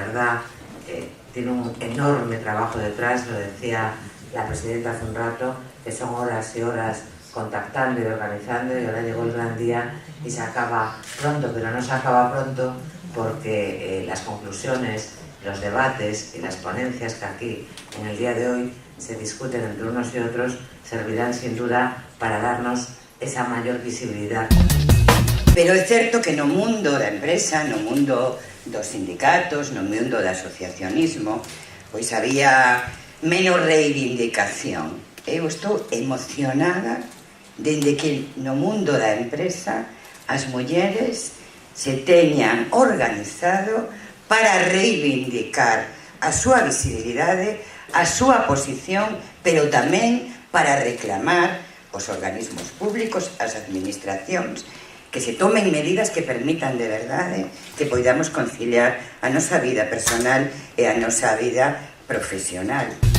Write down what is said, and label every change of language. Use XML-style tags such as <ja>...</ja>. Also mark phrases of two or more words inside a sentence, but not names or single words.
<es>verdad tiene un enorme trabajo detrás, lo decía la presidenta hace un rato, que son horas y horas contactando y organizando, y ahora llegó el gran día y se acaba pronto, pero no se acaba pronto porque las conclusiones, los debates y las ponencias que aquí en el día de hoy se discuten entre unos y otros servirán sin duda para darnos esa mayor visibilidad.</es> <gl>Pero é certo que no mundo da empresa, no mundo dos sindicatos, no mundo do asociacionismo, pois había menos reivindicación. Eu estou emocionada dende que no mundo da empresa as mulleres se teñan organizado para reivindicar a súa visibilidade, a súa posición, pero tamén para reclamar os organismos públicos, as administracións, que se tomen medidas que permitan de verdade que poidamos conciliar a nosa vida personal e a nosa vida profesional.</gl>